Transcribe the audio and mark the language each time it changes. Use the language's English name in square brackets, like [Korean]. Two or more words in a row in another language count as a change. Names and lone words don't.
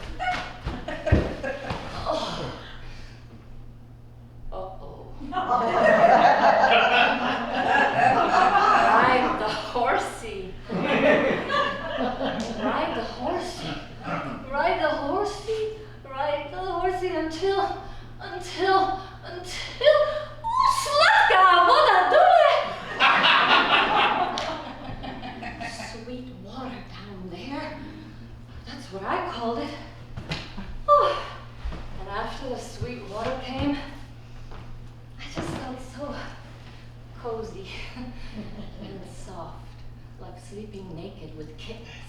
[English] Oh. Uh-oh. Ride the horsey. Ride the horsey. Ride the horsey. Ride the horsey until. [Croatian] Slatka, voda dole! [English] Sweet water down there. That's what I called it. Oh. And after the sweet water came, I just felt so cozy and soft, like sleeping naked with kittens.